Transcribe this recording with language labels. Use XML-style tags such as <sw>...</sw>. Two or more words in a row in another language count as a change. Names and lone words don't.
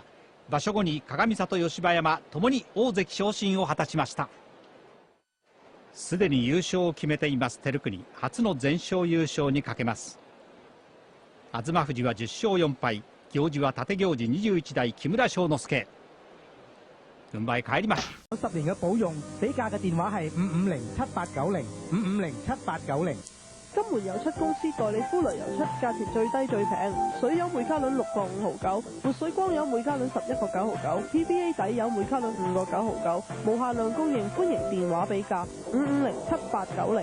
<ja>場所後に鏡里吉葉山ともに大関昇進を果たしました。すでに優勝を決めています照栗、初の全勝優勝にかけます。東富士は10勝4敗、行司は立行司21代木村庄之助。軍配帰ります。</ja> <yue>10 年嘅保用，比價嘅電話係5507890 5507890。金門油漆公司代理呼雷油漆，價錢最低最平。水油每卡侖6個5毫9，活水光油每卡侖11個9毫9 ，PVA 底油每卡侖5個9毫9，無限量供應，歡迎電話比價5507890。</yue>